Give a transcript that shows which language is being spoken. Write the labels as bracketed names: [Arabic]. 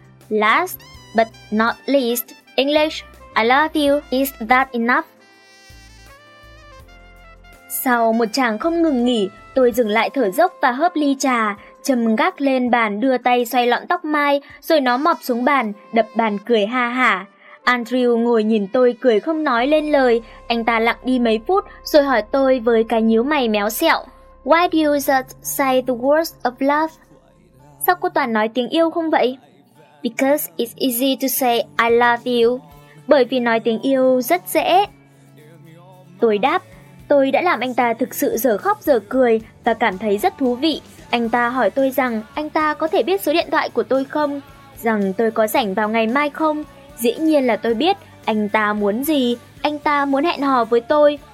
[English] Last, but not least, English, I love you. Is that enough? [Vietnamese] Sau một chàng không ngừng nghỉ, tôi dừng lại thở dốc và hớp ly trà. Trầm gác lên bàn đưa tay xoay lọn tóc mai, rồi nó mọc xuống bàn, đập bàn cười ha hả. Andrew ngồi nhìn tôi cười không nói lên lời. Anh ta lặng đi mấy phút rồi hỏi tôi với cái nhíu mày méo xẹo. [English] Why do you just say the words of love? [Vietnamese] Sao cô toàn nói tiếng yêu không vậy? [English] Because it's easy to say I love you. [Vietnamese] Bởi vì nói tiếng yêu rất dễ. Tôi đáp, tôi đã làm anh ta thực sự dở khóc dở cười và cảm thấy rất thú vị. Anh ta hỏi tôi rằng anh ta có thể biết số điện thoại của tôi không? Rằng tôi có rảnh vào ngày mai không? Dĩ nhiên là tôi biết anh ta muốn gì, anh ta muốn hẹn hò với tôi.